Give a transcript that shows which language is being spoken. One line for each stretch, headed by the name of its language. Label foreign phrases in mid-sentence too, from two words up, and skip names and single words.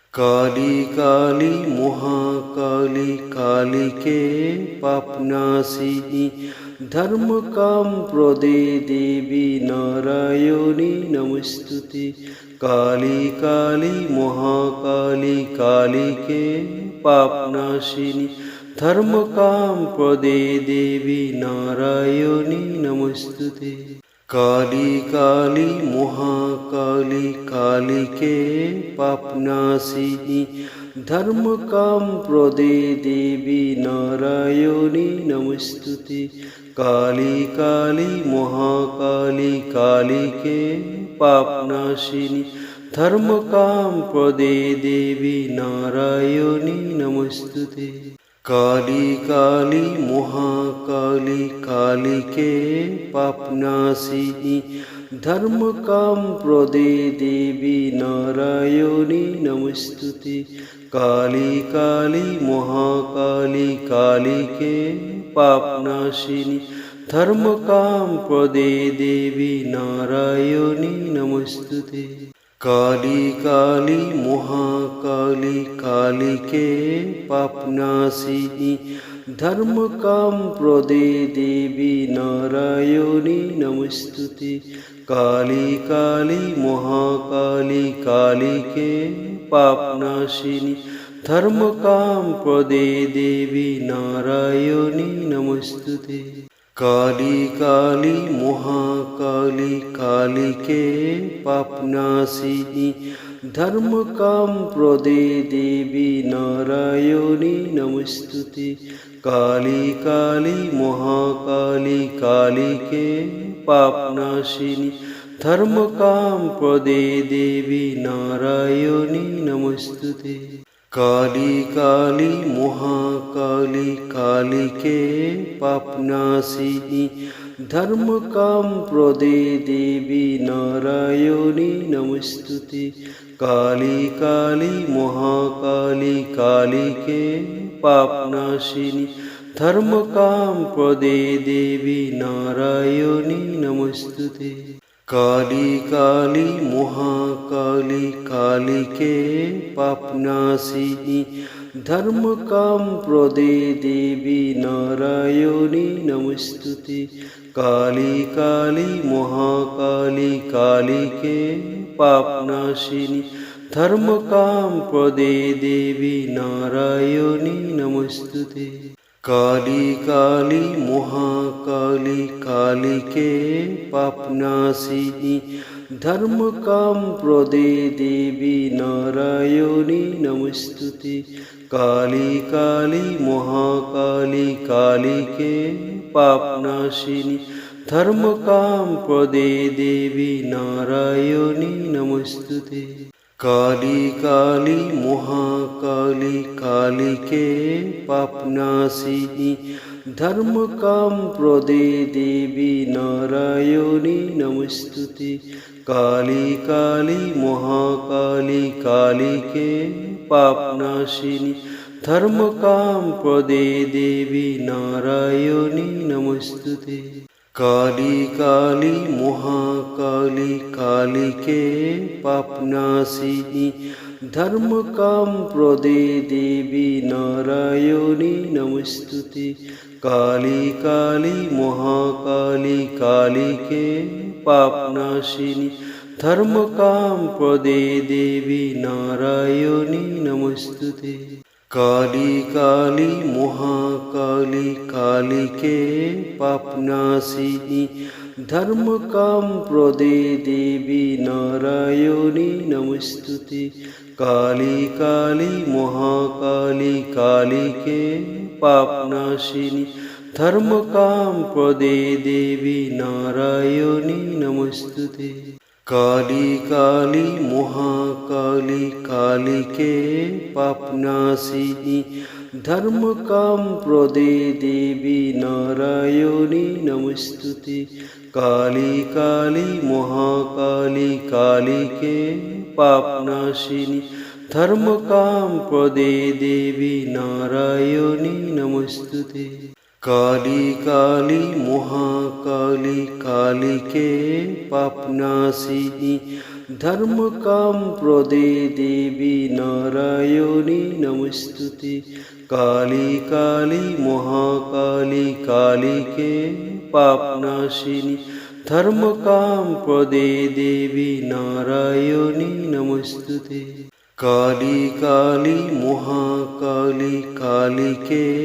Sanskrit: काली काली महाकाली काली के पापनाशिनी धर्म काम प्रदे देवी नारायणी नमस्तुते। काली काली महाकाली काली के पापनाशिनी धर्म काम प्रदे देवी नारायणी नमस्तुते। काली काली महाकाली काली के पापनाशिनी धर्म काम प्रदे देवी नारायणी नमस्तुते। काली काली महाकाली काली के पापनाशिनी धर्म काम प्रदे देवी नारायणी नमस्तुते। काली काली महाकाली काली के पापनाशिनी धर्म काम प्रदे देवी नारायणी नमस्तुते। काली काली महाकाली काली के पापनाशिनी धर्म काम प्रदे देवी नारायणी नमस्तुते। काली काली महाकाली काली के पापनाशिनी धर्म काम प्रदे देवी नारायणी नमस्तुते। काली काली महाकाली काली के पापनाशिनी धर्म काम प्रदे देवी नारायणी नमस्तुते। काली काली महाकाली काली के पापनाशिनी धर्म काम प्रदे देवी नारायणी नमस्तुते। काली काली महाकाली काली के पापनाशिनी धर्म काम प्रदे देवी नारायणी नमस्तुते। काली काली महाकाली काली के पापनाशिनी धर्म काम प्रदे देवी नारायणी नमस्तुते। काली काली महाकाली काली के पापनाशिनी धर्म काम प्रदे देवी नारायणी नमस्तुते। काली काली महाकाली काली के पापनाशिनी धर्म काम प्रदे देवी नारायणी नमस्तुते। काली काली महाकाली काली के पापनाशिनी धर्म काम प्रदे देवी नारायणी नमस्तुते। काली काली महाकाली काली के पापनाशिनी धर्म काम प्रदे देवी नारायणी नमस्तुते। काली काली महाकाली काली के पापनाशिनी धर्म काम प्रदे देवी नारायणी नमस्तुते। काली काली महाकाली काली के पापनाशिनी धर्म काम प्रदे देवी नारायणी नमस्तुते। काली काली महाकाली काली के पापनाशिनी धर्म काम प्रदे देवी नारायणी नमस्तुते। काली काली महाकाली काली के पापनाशिनी धर्म काम प्रदे देवी नारायणी नमस्तुते। काली काली महाकाली काली के पापनाशिनी धर्म काम प्रदे देवी नारायणी नमस्तुते। काली काली महाकाली काली के पापनाशिनी धर्म काम प्रदे देवी नारायणी नमस्तुते। काली काली महाकाली काली के पापनाशिनी धर्म काम प्रदे देवी नारायणी नमस्तुते। काली काली महाकाली काली के पापनाशिनी धर्म काम प्रदे देवी नारायणी नमस्तुते। काली काली महाकाली काली के पापनाशिनी धर्म काम प्रदे देवी नारायणी नमस्तुते। काली काली महाकाली काली के पापनाशिनी धर्मकामप्रदे देवी नारायणी नमस्तुते काली काली महाकाली कालिके पापनाशिनी धर्मकामप्रदे देवी नारायणी नमस्तुते काली काली महाकाली कालिके